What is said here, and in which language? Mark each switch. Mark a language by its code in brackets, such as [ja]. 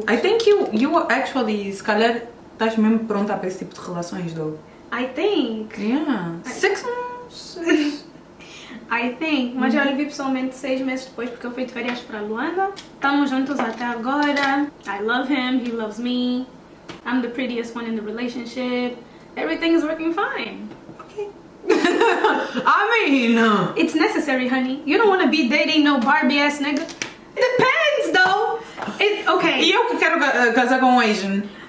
[en] I think you actually, [pt] se calhar, estás mesmo pronta para esse tipo de relações, [en] though. I think. Yeah. 6 months. I think. [pt] Mas já lhe vi pessoalmente 6 meses depois porque eu fui de férias para Luanda. Estamos juntos até agora. [en] I love him, he loves me. I'm the prettiest one in the relationship. Everything is working fine. Okay. I mean... It's necessary, honey. You don't want to be dating no Barbie ass nigga. It depends, though. Okay. [pt] E eu que quero casar com um Asian.